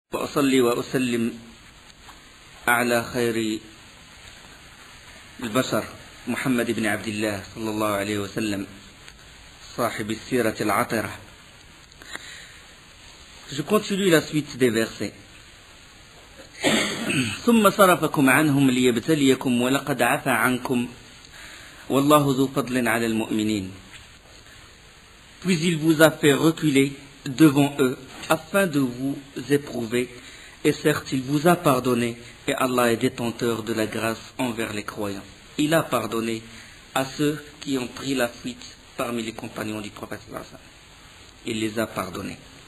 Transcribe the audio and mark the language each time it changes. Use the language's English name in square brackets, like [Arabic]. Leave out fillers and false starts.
[Arabic] وأصلي وأسلم على خير البشر محمد بن عبد الله صلى الله عليه وسلم صاحب السيرة العطرة. [French] Je continue la suite des versets. [Arabic] ثم صرفكم عنهم ليبتليكم ولقد عفا عنكم والله ذو فضل على المؤمنين. [French] Puis il vous a fait reculer devant eux afin de vous éprouver, et certes il vous a pardonné, et Allah est détenteur de la grâce envers les croyants. Il a pardonné à ceux qui ont pris la fuite parmi les compagnons du prophète. Il les a pardonnés.